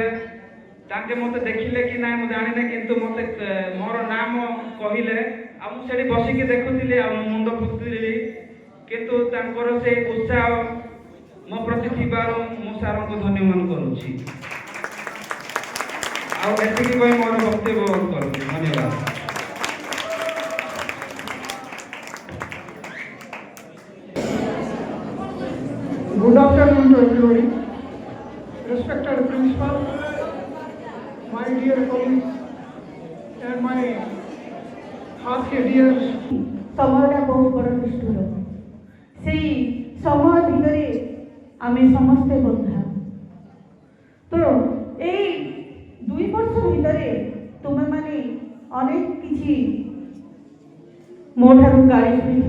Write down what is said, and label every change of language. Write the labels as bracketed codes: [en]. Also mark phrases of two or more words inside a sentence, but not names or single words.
[or] ତାଙ୍କେ ମୋତେ ଦେଖିଲେ କି ନାହିଁ ମୁଁ ଜାଣିନି, କିନ୍ତୁ ମୋତେ ମୋର ନାମ କହିଲେ ଆଉ ମୁଁ ସେଠି ବସିକି ଦେଖୁଥିଲି ଆଉ ମୁଁ ମୁଣ୍ଡ ପୋତିଥିଲି। କିନ୍ତୁ ତାଙ୍କର ସେ ଉତ୍ସାହ ମୋ ପ୍ରତି ଥିବାରୁ ମୁଁ ସାରଙ୍କୁ ଧନ୍ୟବାଦ କରୁଛି। ଆଉ ଏତିକି କହି ମୋର ବକ୍ତବ୍ୟ କରୁଛି। ଧନ୍ୟବାଦ। [en] Good afternoon to everybody. Respected principal, my dear colleagues, and my hearty dears. [or] ସମୟଟା ବହୁତ ବଡ଼ ନିଷ୍ଠୁର। ସେଇ ସମୟ ଭିତରେ ଆମେ ସମସ୍ତେ ବନ୍ଧା। ତ ଏଇ 2 ବର୍ଷ ଭିତରେ ତୁମେମାନେ ଅନେକ କିଛି ମୋ ଠାରୁ ଗାଳି ଶୁଣିଥିବ।